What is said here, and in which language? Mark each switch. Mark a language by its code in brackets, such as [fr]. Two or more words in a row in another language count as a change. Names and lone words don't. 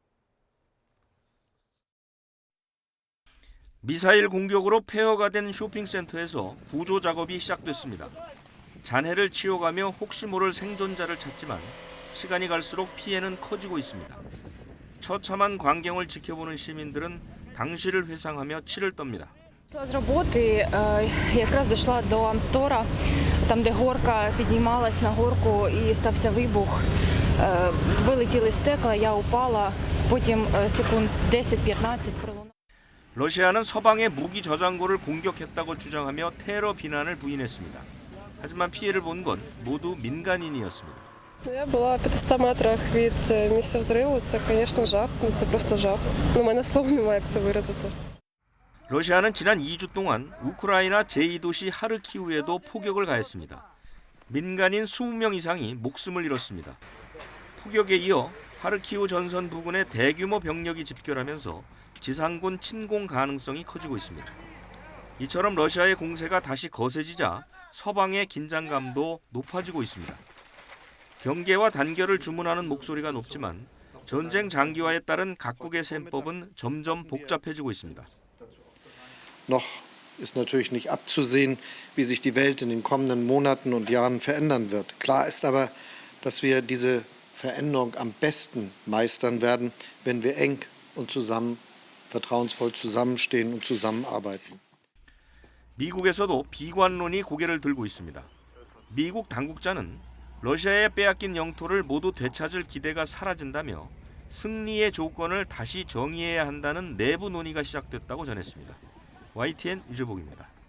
[ko] 미사일 공격으로 폐허가 된 쇼핑센터에서 구조 작업이 시작됐습니다. 잔해를 치워가며 혹시 모를 생존자를 찾지만 시간이 갈수록 피해는 커지고 있습니다. 처참한 광경을 지켜보는 시민들은 당시를 회상하며 치를 떱니다. [uk] З роботи якраз дійшла до Амстора, там де горка піднімалась на горку і стався вибух. Вилетіли стекла, я упала, потім секунд 10-15 пролунало. [ko] 러시아는 서방의 무기 저장고를 공격했다고 주장하며 테러 비난을 부인했습니다. 하지만 피해를 본 건 모두 민간인이었습니다. [uk] Я була в 500 метрах від місця взриву. Це, звісно, жах. Це просто жах. У мене слов немає, як це виразити. [ko] 러시아는 지난 2주 동안 우크라이나 제2도시 하르키우에도 포격을 가했습니다. 민간인 20명 이상이 목숨을 잃었습니다. 포격에 이어 하르키우 전선 부근에 대규모 병력이 집결하면서 지상군 침공 가능성이 커지고 있습니다. 이처럼 러시아의 공세가 다시 거세지자 서방의 긴장감도 높아지고 있습니다. 경계와 단결을 주문하는 목소리가 높지만 전쟁 장기화에 따른 각국의 셈법은 점점 복잡해지고 있습니다. [de] Noch ist natürlich nicht abzusehen, wie sich die Welt in den kommenden Monaten und Jahren verändern wird. Klar ist aber, dass wir diese Veränderung am besten meistern werden, wenn wir eng und zusammen vertrauensvoll zusammenstehen und zusammenarbeiten. [ko] 미국에서도 비관론이 고개를 들고 있습니다. 미국 당국자는 러시아에 빼앗긴 영토를 모두 되찾을 기대가 사라진다며 승리의 조건을 다시 정의해야 한다는 내부 논의가 시작됐다고 전했습니다. YTN 유재복입니다.